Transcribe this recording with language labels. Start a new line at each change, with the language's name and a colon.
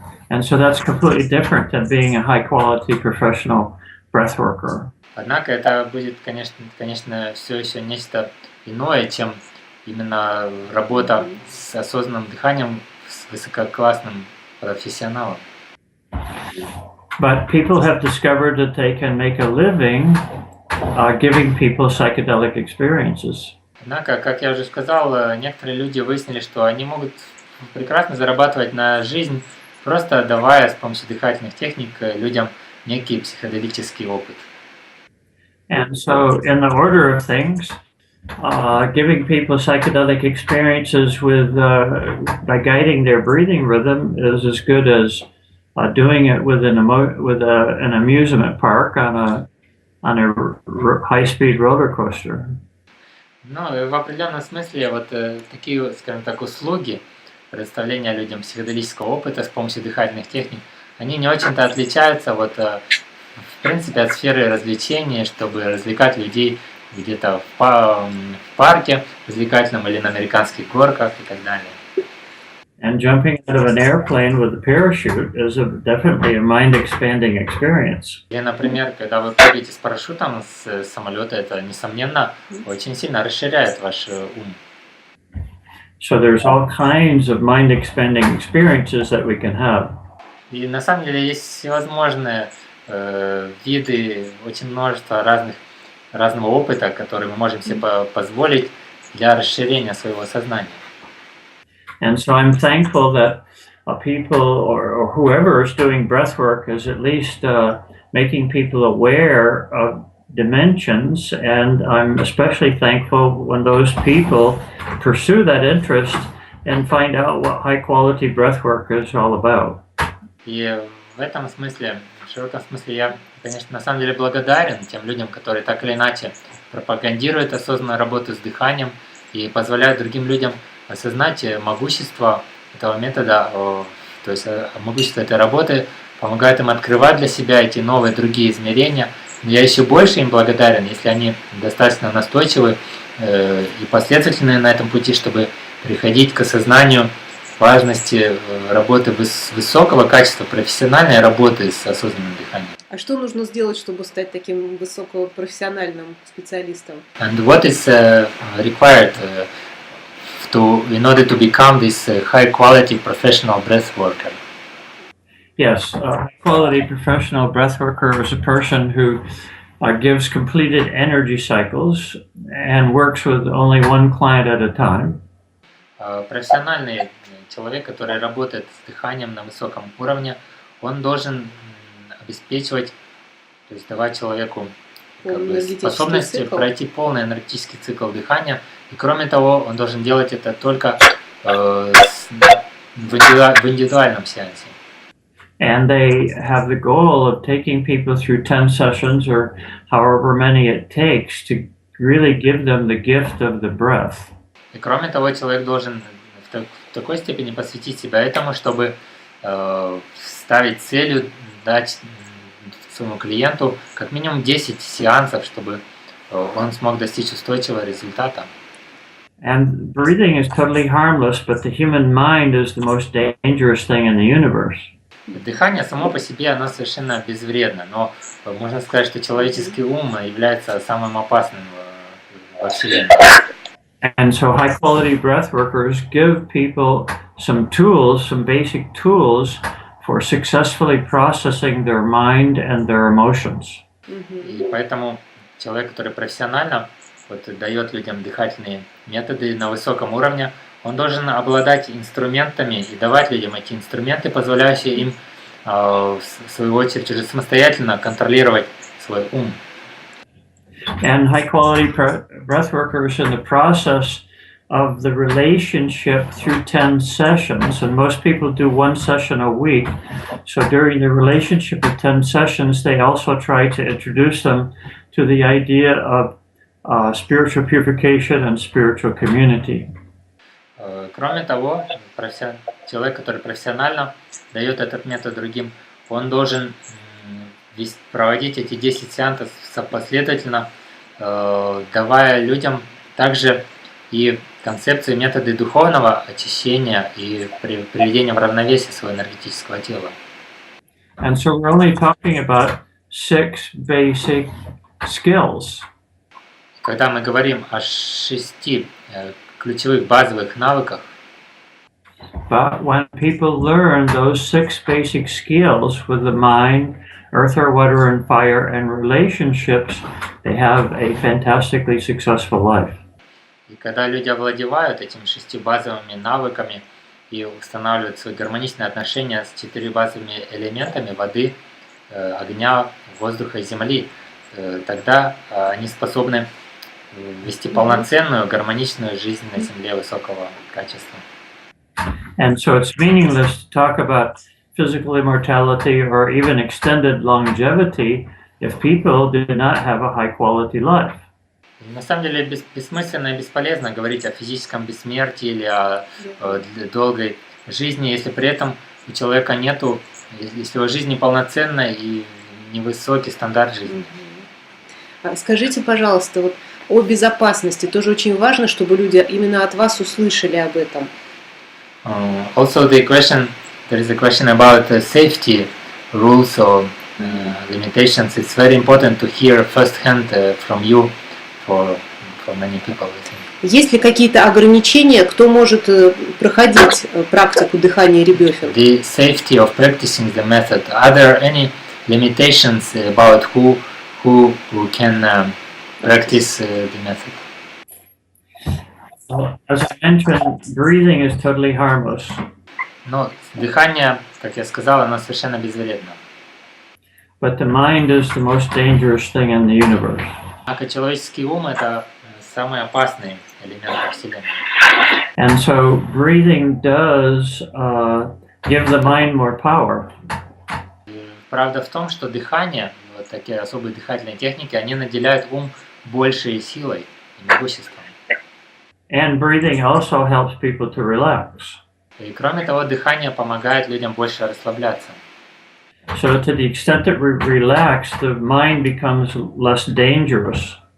English: And so that's completely different than being a high-quality professional breath worker.
Russian: Однако это будет, конечно, все еще нечто иное, чем именно работа с осознанным дыханием с высококлассным профессионалом.
English: But people have discovered that they can make a living giving people psychedelic experiences.
Russian: Однако, как я уже сказал, некоторые люди выяснили, что они могут прекрасно зарабатывать на жизнь, просто давая с помощью дыхательных техник людям некий психоделический опыт.
English: And so, in the order of things, giving people psychedelic experiences with by guiding their breathing rhythm is as good as doing it with an amusement park on a high-speed roller coaster.
Russian: Ну, и в определенном смысле вот такие, скажем так, услуги предоставления людям психоделического опыта с помощью дыхательных техник, они не очень-то отличаются вот в принципе от сферы развлечений, чтобы развлекать людей где-то в парке развлекательном или на американских горках и так далее.
English: And jumping out of an airplane with a parachute is definitely a mind-expanding experience.
Russian: Или, например, когда вы прыгаете с парашютом с самолета, это, несомненно, очень сильно расширяет ваш ум.
English: So there's all kinds of mind-expanding experiences that we can have.
Russian: И на самом деле есть всевозможные виды, очень множество разного опыта, который мы можем себе позволить для расширения своего сознания.
English: And so I'm thankful that people or whoever is doing breath work is at least making people aware of dimensions, and I'm especially thankful when those people pursue that interest and find out what high quality breath work is all about.
Russian: И в этом смысле, в широком смысле, я, конечно, на самом деле благодарен тем людям, которые так или иначе пропагандируют осознанную работу с дыханием и позволяют другим людям осознать могущество этого метода, то есть могущество этой работы, помогает им открывать для себя эти новые другие измерения. Но я еще больше им благодарен, если они достаточно настойчивы и последовательны на этом пути, чтобы приходить к осознанию важности работы высокого качества, профессиональной работы с осознанным дыханием. А что нужно сделать, чтобы стать таким высокопрофессиональным специалистом?
English: And what is required in order to become this high quality professional breath worker? Yes, a high-quality professional breath worker is a person who gives completed energy cycles and works with only one client at a time.
Russian: Профессиональный человек, который работает с дыханием на высоком уровне, он должен обеспечивать, то есть давать человеку способность пройти полный энергетический цикл дыхания. И кроме того, он должен делать это только в индивидуальном сеансе.
English: And they have the goal of taking people through 10 sessions or however many it takes to really give them the gift of the breath.
Russian: И кроме того, человек должен в такой степени посвятить себя этому, чтобы ставить целью дать своему клиенту как минимум 10 сеансов, чтобы он смог достичь устойчивого результата.
English: And breathing is totally harmless, but the human mind is the most dangerous thing in the universe.
Russian: Дыхание само по себе, оно совершенно безвредно, но можно сказать, что человеческий ум является самым опасным во Вселенной.
English: And so high quality breath workers give people some tools, some basic tools for successfully processing their mind and their emotions.
Russian: И поэтому человек, который профессионально дает людям дыхательные методы на высоком уровне, он должен обладать инструментами и давать людям эти инструменты, позволяющие им, в свою очередь, уже самостоятельно контролировать свой ум.
English: And high quality breath workers in the process of the relationship through 10 sessions, and most people do one session a week. So during the relationship of 10 sessions, they also try to introduce them to the idea of spiritual purification and spiritual community.
Russian: Кроме того, человек, который профессионально дает этот метод другим, он должен проводить эти 10 сеансов последовательно, давая людям также и концепции, методы духовного очищения и приведения в равновесие своего энергетического тела.
English: And so we're only talking about 6 basic skills.
Russian: Когда мы говорим о 6 ключевых базовых навыках,
English: but when people learn those 6 basic skills with the mind, earth or water and fire and relationships, they have a fantastically successful life.
Russian: И когда люди овладевают этими 6 базовыми навыками и устанавливают свои гармоничные отношения с 4 базовыми элементами воды, огня, воздуха и земли, тогда они способны вести полноценную, гармоничную жизнь на Земле высокого качества.
English: And so it's meaningless to talk about physical immortality or even extended longevity if people do not have a high quality life.
Russian: На самом деле бессмысленно и бесполезно говорить о физическом бессмертии или о долгой жизни, если при этом у человека нету, если его жизнь неполноценна и невысокий стандарт жизни. Скажите, пожалуйста, вот о безопасности. Тоже очень важно, чтобы люди именно от вас услышали об этом.
English: Also, there is a question about safety rules or limitations. It's very important to hear firsthand from you for many people.
Russian: Есть ли какие-то ограничения, кто может проходить практику дыхания и ребефинга?
English: The safety of practicing the method. Are there any limitations about who can practice the method? Well, as I mentioned, breathing is totally harmless.
Russian: Но дыхание, как я сказал, оно совершенно безвредно.
English: But the mind is the most dangerous thing in the universe.
Russian: Однако человеческий ум – это самый опасный элемент во Вселенной.
English: And so breathing does give the mind more power.
Russian: И правда в том, что дыхание, вот такие особые дыхательные техники, они наделяют ум большей силой и могуществом.
English: And breathing also helps people to relax.
Russian: И кроме того, дыхание помогает людям больше расслабляться.
English: So to the extent that we relax, the mind becomes less dangerous.